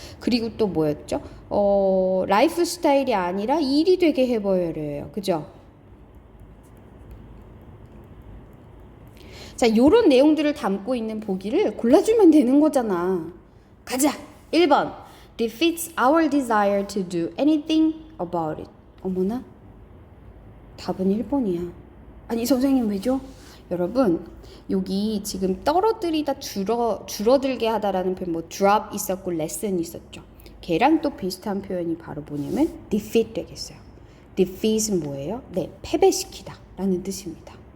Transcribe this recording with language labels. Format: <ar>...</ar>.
<ko>그리고 또 뭐였죠? 라이프 스타일이 아니라 일이 되게 해버려요. 그죠? 자, 요런 내용들을 담고 있는 보기를 골라주면 되는 거잖아. 가자!</ko> <en>1번 defeats our desire to do anything about it.</en> <ko>어머나? 답은 1번이야. 아니 선생님 왜죠? 여러분 여기 지금 떨어뜨리다 줄어들게 하다라는 표현 뭐 drop 있었고 lessen 있었죠. 걔랑 또 비슷한 표현이 바로 뭐냐면 defeat 되겠어요. defeat은 뭐예요? 네, 패배시키다 라는 뜻입니다.</ko>